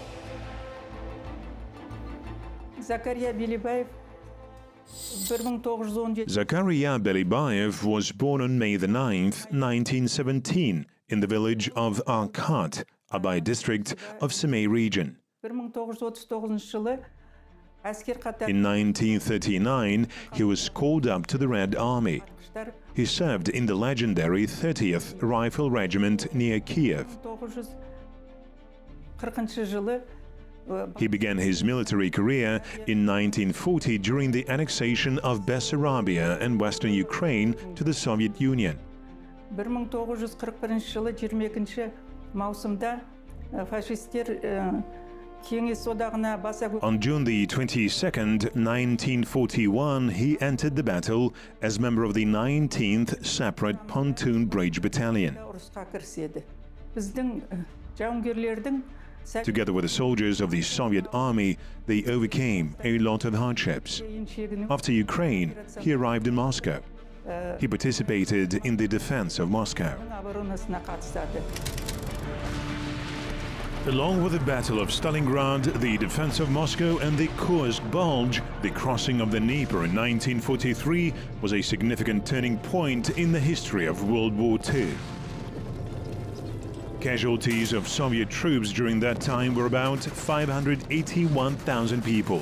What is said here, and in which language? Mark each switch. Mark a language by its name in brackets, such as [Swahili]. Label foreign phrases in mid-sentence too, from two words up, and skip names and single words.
[English] Zakaria Belibayev 1917 Zakaria Belibayev was born on May the 9th, 1917, in the village of Arkat, Abay district of Semey region. [Kazakh] 1939 жылы әскер қатар [English] In 1939, he was called up to the Red Army. He served in the legendary 30th Rifle Regiment near Kiev. [Kazakh] 1940 жылы [English] He began his military career in 1940 during the annexation of Bessarabia and western Ukraine to the Soviet Union. [Kazakh] 1941 жылы 22 маусымда фашисттер Кеңес одағына баса [English] On June the 22nd, 1941, he entered the battle as member of the 19th Separate Pontoon Bridge Battalion. [Kazakh] ұрысқа кіріседі. Біздің жауынгерлердің [English] Together with the soldiers of the Soviet army, they overcame a lot of hardships. After Ukraine, he arrived in Moscow. He participated in the defense of Moscow. [Kazakh] оборонасына қатысады. [English] Along with the Battle of Stalingrad, the defense of Moscow and the Kursk Bulge, the crossing of the Dnieper in 1943 was a significant turning point in the history of World War II. Casualties of Soviet troops during that time were about 581,000 people.